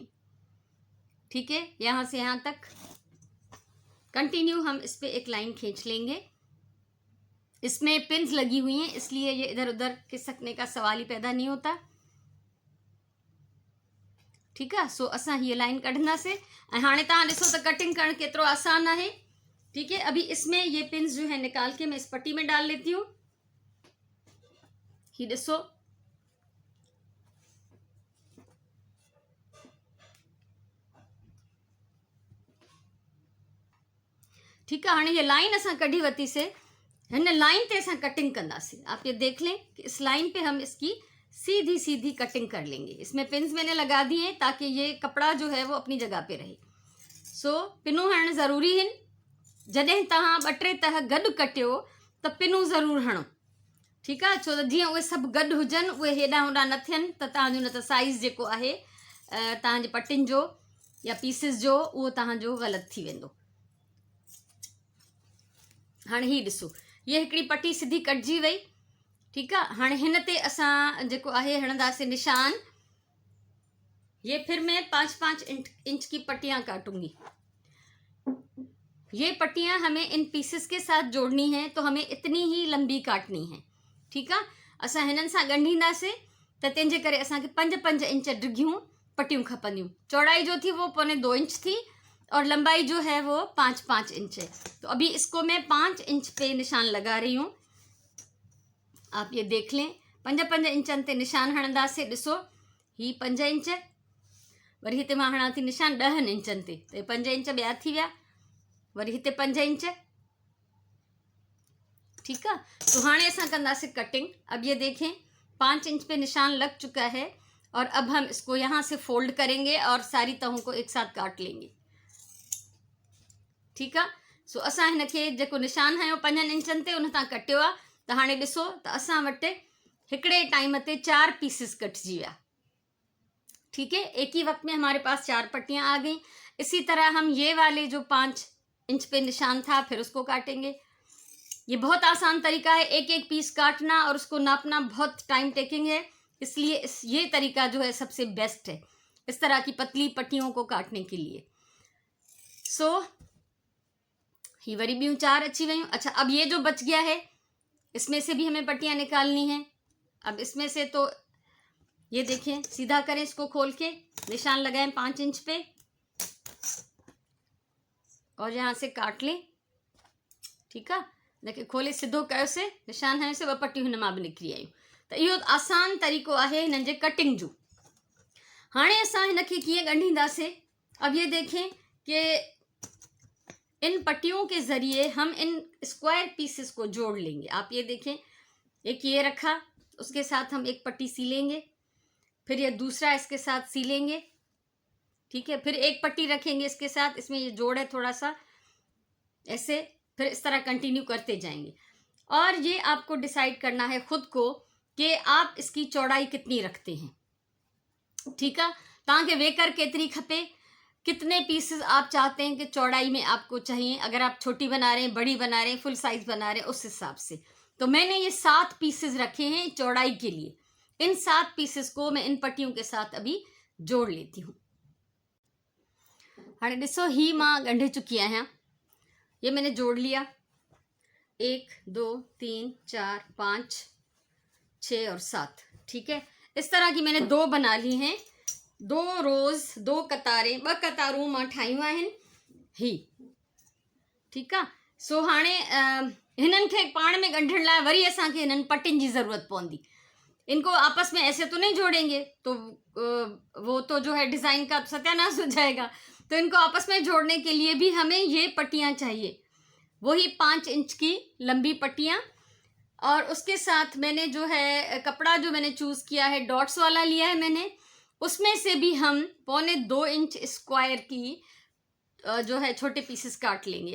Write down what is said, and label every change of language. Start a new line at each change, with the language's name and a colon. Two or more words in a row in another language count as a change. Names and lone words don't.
Hindi: ठीक है। यहाँ से यहाँ तक कंटिन्यू हम इस पे एक लाइन खींच लेंगे। इसमें पिन्स लगी हुई हैं, इसलिए ये इधर उधर खिसकने का सवाल ही पैदा नहीं होता। ठीक है।
Sindhi: सो असां ये लाइन कढंदासीं ऐं हाणे तव्हां ॾिसो त कटिंग करण केतिरो आसान आहे।
Hindi: ठीक है। अभी इसमें ये पिन्स जो है निकाल के मैं इस पट्टी में डाल लेती हूँ।
Sindhi: ही ॾिसो,
Hindi: ठीक है।
Sindhi: हाणे ये लाइन असां कढी वरितीसीं। हिन लाइन पे असां कटिंग कंदासीं।
Hindi: आप ये देख लें कि इस लाइन पे हम इसकी सीधी सीधी कटिंग कर लेंगे। इसमें पिन्स मैंने लगा दिए हैं ताकि ये कपड़ा जो है वो अपनी जगह पे रहे।
Sindhi: सो पिनूं हणणु ज़रूरी आहिनि। जॾहिं तव्हां 2-3 तह गॾु कटियो त पिनूं ज़रूरु हणो। ठीकु आहे। छो त जीअं उहे सभु गॾु हुजनि, उहे हेॾां होॾां न थियनि, त तव्हांजो न त साइज़ जेको आहे तव्हांजे पटियुनि जो या पीसिस जो उहो तव्हांजो ग़लति थी वेंदो। हाणे ही ॾिसो, ये हिकिड़ी पट्टी सिधी कटिजी वई। ठीकु आहे। हाणे हिन ते असां जेको आहे हणंदासीं निशान।
Hindi: ये फिर मैं 5-5 इंच की पट्टियां काटूंगी। ये पट्टियां हमें इन पीसेस के साथ जोड़नी है, तो हमें इतनी ही लंबी काटनी है।
Sindhi: ठीकु आहे। असां हिननि सां ॻंढींदासीं त तंहिंजे करे असांखे 5-5 इंच डिघियूं पट्टियूं खपंदियूं।
Hindi: चौड़ाई जो थी वो 2.25 इंच थी और लंबाई जो है वो 5-5 इंच है। तो अभी इसको मैं 5 इंच पे निशान लगा रही हूँ। आप ये देख लें,
Sindhi: 5-5 इंचनि ते निशान हणंदासीं। ॾिसो, ही 5 इंच, वरी हिते मां हणां थी निशान 10 इंचनि ते, त 5 इंच ॿिया थी विया। वरी हिते 5 इंच,
Hindi: ठीक है। तो
Sindhi: हाणे असां कंदासीं कटिंग।
Hindi: अब ये देखें 5 इंच पे निशान लग चुका है और अब हम इसको यहाँ से फोल्ड करेंगे और सारी तहों को एक साथ काट लेंगे। ठीक है।
Sindhi: सो असां हिनखे जेको निशान हयो 5 इंचनि ते उन तां कटियो आहे। त हाणे ॾिसो त असां वटि हिकिड़े टाइम ते 4 पीसिस कटजी विया।
Hindi: ठीक है, एक ही वक्त में हमारे पास 4 पट्टियां आ गई। इसी तरह हम ये वाले जो 5 इंच पे निशान था फिर उसको काटेंगे। ये बहुत आसान तरीका है, एक एक पीस काटना और उसको नापना बहुत
English: time taking
Hindi: है, इसलिए ये तरीका जो है सबसे बेस्ट है इस तरह की पतली पट्टियों को काटने के लिए।
Sindhi: सो ही वरी ॿियूं 4 अची वयूं।
Hindi: अच्छा, अब ये जो बच गया है इसमें से भी हमें पट्टियां निकालनी है। अब इसमें से तो ये देखें, सीधा करें इसको, खोल के निशान लगाएं 5 इंच पे और यहाँ से काट लें। ठीक है, देखिए
Sindhi: खोले सिधो कयो से निशान है से 2 पट्टियूं हिन मां बि निकिरी आयूं। त इहो आसान तरीक़ो आहे हिननि जे कटिंग जो। हाणे असां हिनखे कीअं ॻंढींदासीं।
Hindi: अब ये देखें कि इन पट्टियों के ज़रिए हम इन स्क्वायर पीसेस को जोड़ लेंगे। आप ये देखें, एक ये रखा, उसके साथ हम एक पट्टी सीलेंगे, फिर ये दूसरा इसके साथ सीलेंगे। ठीक है, फिर एक पट्टी रखेंगे इसके साथ, इसमें ये जोड़ है थोड़ा सा ऐसे, फिर इस तरह कंटिन्यू करते जाएंगे। और ये आपको डिसाइड करना है खुद को कि आप इसकी चौड़ाई कितनी रखते हैं। ठीक है, ताकि
Sindhi: वेकर केतरी खपे,
Hindi: कितने पीसेस आप चाहते हैं कि चौड़ाई में आपको चाहिए। अगर आप छोटी बना रहे हैं, बड़ी बना रहे हैं, फुल साइज बना रहे हैं, उस हिसाब से। तो मैंने ये 7 पीसेस रखे हैं चौड़ाई के लिए। इन 7 पीसेस को मैं इन पट्टियों के साथ अभी जोड़ लेती हूँ।
Sindhi: हाँ ॾिसो, ही मां ॻंढे चुकी आहियां।
Hindi: ये मैंने जोड़ लिया, 1 2 3 4 5 6 और 7। ठीक है, इस तरह की मैंने 2 बना ली हैं, 2 रोज, 2 कतारें,
Sindhi: 2 कतारूं मां ठाहियूं आहिनि ही। ठीक आहे। सो हाणे हिननि खे पाण में ॻंढण लाइ वरी असांखे हिननि पट्टियुनि जी ज़रूरत पवंदी।
Hindi: इनको आपस में ऐसे तो नहीं जोड़ेंगे तो वो तो जो है डिज़ाइन का सत्यानाश हो जाएगा। तो इनको आपस में जोड़ने के लिए भी हमें ये पट्टियाँ चाहिए, वही 5 इंच की लंबी पट्टियाँ। और उसके साथ मैंने जो है कपड़ा जो मैंने चूज़ किया है डॉट्स वाला लिया है मैंने, उसमें से भी हम 1.25 इंच स्क्वायर की जो है छोटे पीसेस काट लेंगे।